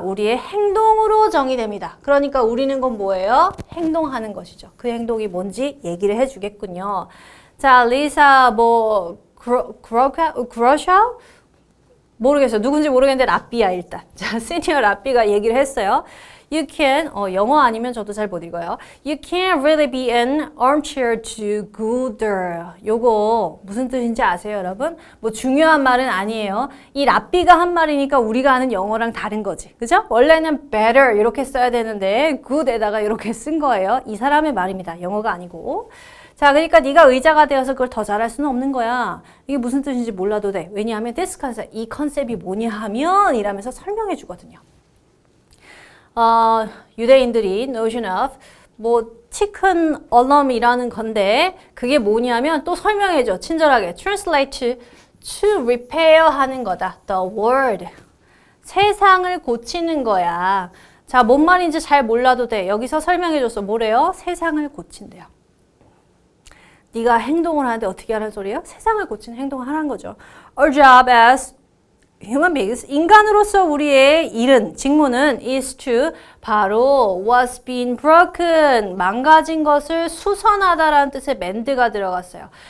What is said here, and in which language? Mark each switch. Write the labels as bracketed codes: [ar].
[ko] 우리의 행동으로 정의됩니다. 그러니까 우리는 건 뭐예요? 행동하는 것이죠. 그 행동이 뭔지 얘기를 해주겠군요. 자, 리사 그로샤우? 모르겠어요. 누군지 모르겠는데 라삐야 일단. 자, 시니어 라삐가 얘기를 했어요. [en] You can, [ko] 영어 아니면 저도 잘 못 읽어요. [en] You can't really be an armchair do-gooder. [ko] 요거 무슨 뜻인지 아세요, 여러분? 뭐 중요한 말은 아니에요. 이 라삐가 한 말이니까 우리가 아는 영어랑 다른 거지. 그죠? 원래는 better 이렇게 써야 되는데 good에다가 이렇게 쓴 거예요. 이 사람의 말입니다. 영어가 아니고. 자, 그러니까 네가 의자가 되어서 그걸 더 잘할 수는 없는 거야. 이게 무슨 뜻인지 몰라도 돼. 왜냐하면 [en] this concept, [ko] 이 컨셉이 뭐냐 하면 이라면서 설명해 주거든요. 유대인들이 [en] notion of chicken alarm [ko] 이라는 건데 그게 뭐냐면 또 설명해 줘. 친절하게. [en] translate to repair [ko] 하는 거다. [en] the world. [ko] 세상을 고치는 거야. 자, 뭔 말인지 잘 몰라도 돼. 여기서 설명해 줬어. 뭐래요? 세상을 고친대요. 네가 행동을 하는데 어떻게 하는 소리예요? 세상을 고치는 행동을 하라는 거죠. [en] Our job as human beings, [ko] 인간으로서 우리의 일은, 직무는 [en] is to, [ko] 바로 [en] what's been broken, [ko] 망가진 것을 수선하다라는 뜻의 mend가 들어갔어요.